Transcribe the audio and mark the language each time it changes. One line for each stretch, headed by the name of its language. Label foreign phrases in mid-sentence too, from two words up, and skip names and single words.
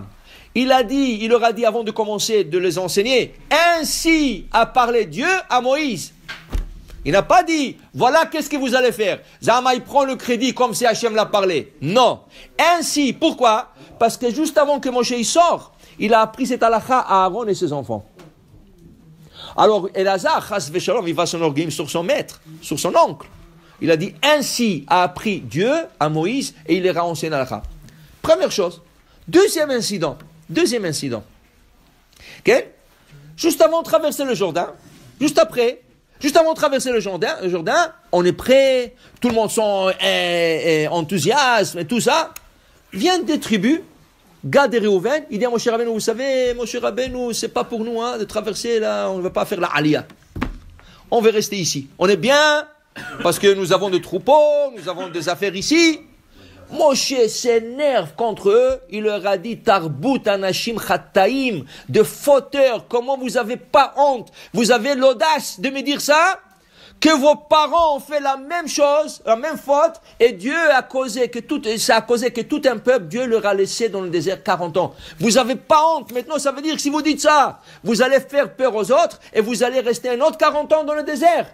French: Il leur a dit avant de commencer de les enseigner, ainsi a parlé Dieu à Moïse. Il n'a pas dit, voilà qu'est-ce que vous allez faire. Zama, il prend le crédit comme si Hachem l'a parlé. Non. Ainsi, pourquoi? Parce que juste avant que Moshe sort, il a appris cette halakha à Aaron et ses enfants. Alors,
Hebrew: Elazar, חס ושלום,
French: il va s'enorgueillir sur son maître, sur son oncle. Il a dit, ainsi a appris Dieu à Moïse et il leur a enseigné l'halakha. Première chose. Deuxième incident. Okay? Juste avant de traverser le Jourdain, juste après, Juste avant de traverser le Jourdain, on est prêt, tout le monde sont enthousiasme et tout ça. Viennent des tribus, Gad et Réhouven, il dit à Moshe Rabbeinu, vous savez, Moshe Rabbeinu, c'est pas pour nous de traverser là, on ne va pas faire la Aliyah. On veut rester ici. On est bien, parce que nous avons des troupeaux, nous avons des affaires ici. Moshe s'énerve contre eux, il leur a dit
Hebrew: תרבות אנשים חטאים,
French: de fauteurs, comment vous avez pas honte, vous avez l'audace de me dire ça, que vos parents ont fait la même chose, la même faute, et Dieu a causé que tout un peuple, Dieu leur a laissé dans le désert 40 ans. Vous avez pas honte, maintenant ça veut dire que si vous dites ça, vous allez faire peur aux autres, et vous allez rester un autre 40 ans dans le désert.